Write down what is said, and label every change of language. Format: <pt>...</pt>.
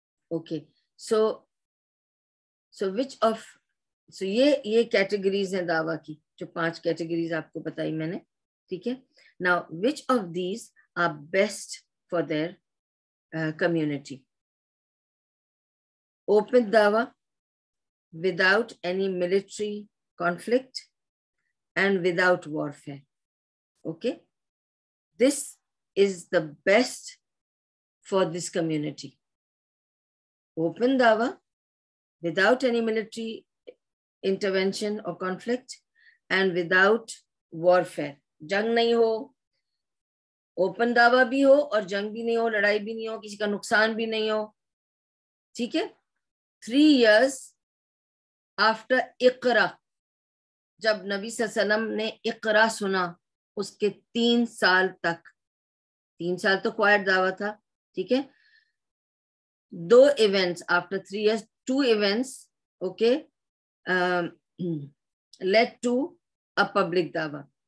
<ur>Okay, so which of, سو یہ categories ہیں دعویٰ کی, جو 5 کیٹیگریز آپ کو بتائی میں نے. ٹھیک ہے.</ur> <en>Now which of these are best for their community? Open dawah without any military conflict and without warfare. Okay, this is the best for this community. Open dawah without any military intervention or conflict and without warfare.</en> <ur>جنگ نہیں ہو, open دعویٰ بھی ہو اور جنگ بھی نہیں ہو, لڑائی بھی نہیں ہو, کسی کا نقصان بھی نہیں ہو. ٹھیک ہے.</ur> <en>3 years after</en> <ur>اقرا, جب نبی صلی اللہ علیہ وسلم نے اقرا سنا, اس کے 3 سال تک, 3 سال تو کوائٹ دعویٰ تھا. ٹھیک ہے.</ur> <en>2 events after 3 years, 2 events, okay, led to a public dawah.</en>